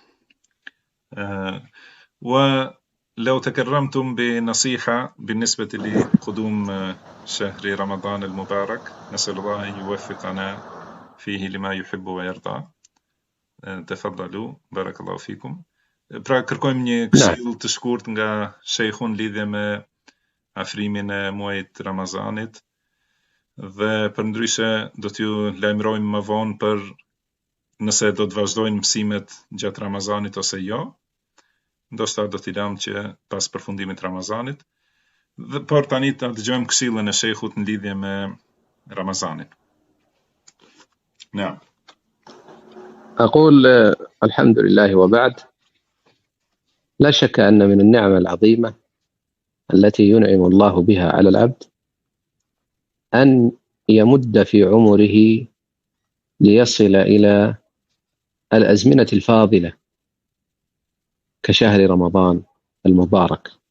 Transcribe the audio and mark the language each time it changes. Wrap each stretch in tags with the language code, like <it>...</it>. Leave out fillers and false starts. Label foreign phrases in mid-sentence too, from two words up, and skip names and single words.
<ar>ولو تكرمتم بنصيحة بالنسبة لقدوم شهر رمضان المبارك، نسأل الله أن يوفقنا فيه لما يحب ويرضى. تفضلوا، بارك الله فيكم.</ar> <sq>Pra kërkojmë një këshill të shkurt nga shejkhun lidhje me afrimin e muajit Ramazanit, dhe përndryshe do t'ju lajmërojmë më vonë për nëse do të vazhdojnë mësimet gjatë Ramazanit ose jo. Ndoshta do t'i lëm që pas përfundimit të Ramazanit. Por tani ta dëgjojmë këshillën e shejkhut në lidhje me Ramazanin.</sq> <ar>نعم. أقول الحمد لله وبعد. لا شك أن من النعم العظيمة التي ينعم الله بها على العبد أن يمد في عمره ليصل إلى الأزمنة الفاضلة كشهر رمضان المبارك،</ar>